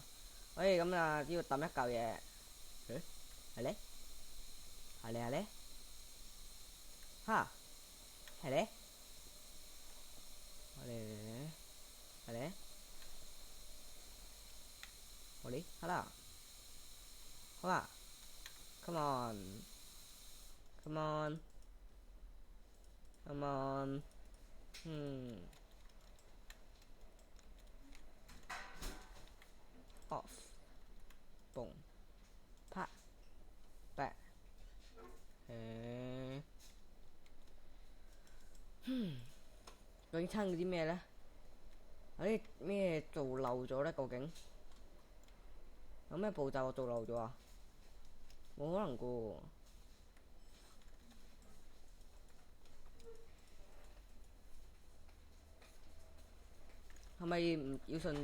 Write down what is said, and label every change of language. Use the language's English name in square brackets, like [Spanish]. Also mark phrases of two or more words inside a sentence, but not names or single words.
[Cantonese] 喂，咁啊，要揼一嚿嘢。係咧，係咧，哈，係咧，係咧，係咧，好咧，好啦，好啦 ， [English] come on，come on，come on，off，boom，啪，back， [Cantonese] 究竟撐咗啲咩咧？有啲咩做漏咗咧？究竟有咩步驟我做漏咗啊？冇可能噶喎。係咪唔要順？